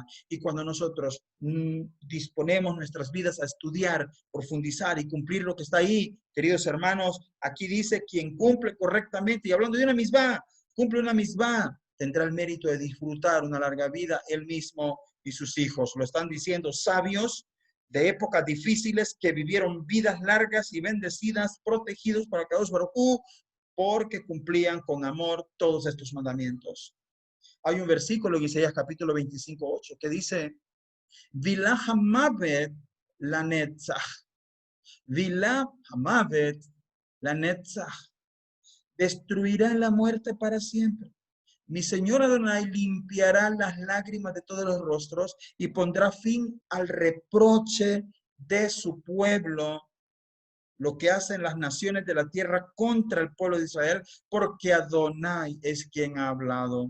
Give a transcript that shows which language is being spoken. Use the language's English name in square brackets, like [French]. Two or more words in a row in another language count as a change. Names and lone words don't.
[Spanish] Y cuando nosotros disponemos nuestras vidas a estudiar, profundizar y cumplir lo que está ahí, queridos hermanos, aquí dice, quien cumple correctamente, y hablando de una misma, cumple una misma, tendrá el mérito de disfrutar una larga vida, él mismo y sus hijos. Lo están diciendo sabios de épocas difíciles que vivieron vidas largas y bendecidas, protegidos para [Hebrew] קדוש ברוך הוא, [Spanish] porque cumplían con amor todos estos mandamientos. Hay un versículo en Isaías capítulo 25:8 que dice, [Hebrew] בלע המוות לנצח. בלע המוות לנצח. [Spanish] Destruirá la muerte para siempre. Mi Señor Adonai limpiará las lágrimas de todos los rostros y pondrá fin al reproche de su pueblo, lo que hacen las naciones de la tierra contra el pueblo de Israel, porque Adonai es quien ha hablado.